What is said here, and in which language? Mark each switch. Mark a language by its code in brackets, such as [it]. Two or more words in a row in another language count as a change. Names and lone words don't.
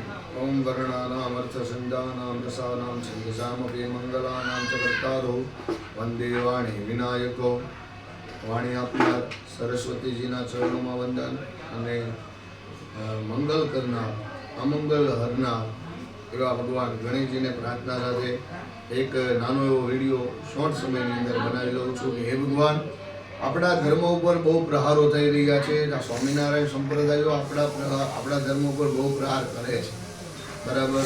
[sa] ओम वर्णानामर्थसंजानां रसानां छन्दसामपि मंगलानां च कर्तारो वंदे वाणी विनायको [gu] વાણી આપનાર સરસ્વતીજીના ચરણોં વંદન અને મંગલ કરનાર અમંગલ હરનાર એવા ભગવાન ગણેશજીને પ્રાર્થના સાથે એક નાનો એવો વિડીયો શોર્ટ સમયની અંદર બનાવી લઉં છું કે હે ભગવાન, આપણા ધર્મ ઉપર બહુ પ્રહારો થઈ રહ્યા છે. આ સ્વામિનારાયણ સંપ્રદાયો આપણા ધર્મ ઉપર બહુ પ્રહાર કરે છે, બરાબર.